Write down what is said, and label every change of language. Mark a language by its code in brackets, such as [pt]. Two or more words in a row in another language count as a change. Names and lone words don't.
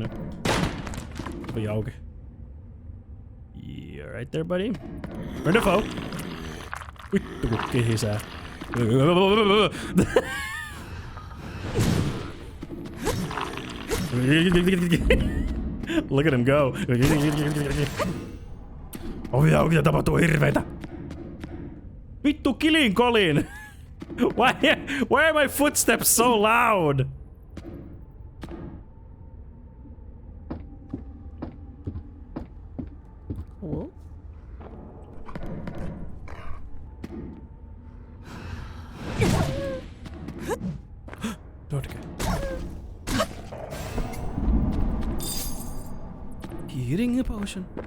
[en] Dog. Yeah, right there, buddy. Turn the foe. Get his ass. Look at him go. [fi] Mitä tapahtuu hirveitä? [en] Vittu, killing Colin. Why are my footsteps so loud? Hello? Heating a potion.